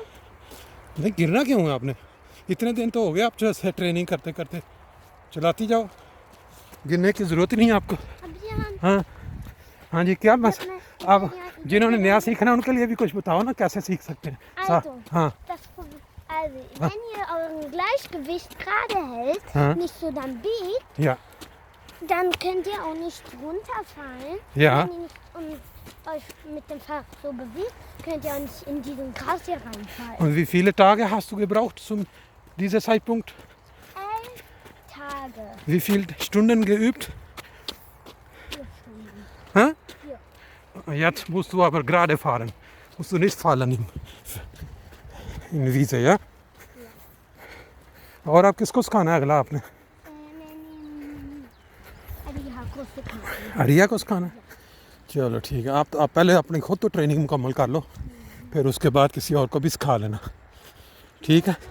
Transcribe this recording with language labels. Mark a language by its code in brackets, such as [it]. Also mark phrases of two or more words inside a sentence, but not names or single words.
[hi] नहीं गिरना क्यों है आपने, इतने दिन तो हो गए आप ट्रेनिंग करते चलाती जाओ, गिरने की ज़रूरत ही नहीं है आपको। हाँ जी क्या बस अब जिन्होंने नया सीखना उनके लिए भी कुछ बताओ ना, कैसे सीख सकते हैं। हाँ [de] Also, wenn ihr euren Gleichgewicht gerade hält, nicht so dann biegt, ja, dann könnt ihr auch nicht runterfallen. Ja. Wenn ihr nicht euch mit dem Fahrrad so bewegt, könnt ihr auch nicht in diesen Gras hier reinfallen. Und wie viele Tage hast du gebraucht zum diesem Zeitpunkt? 11 Tage. Wie viele Stunden geübt? 4 Stunden. Hä? 4. Jetzt musst du aber gerade fahren, musst du nicht fallen in Wiese, ja? [hi] और आप किसको सिखाना है अगला आपने? अरिया को सिखाना है। चलो ठीक है, आप पहले अपनी खुद तो ट्रेनिंग मुकम्मल कर लो, फिर उसके बाद किसी और को भी सिखा लेना, ठीक है।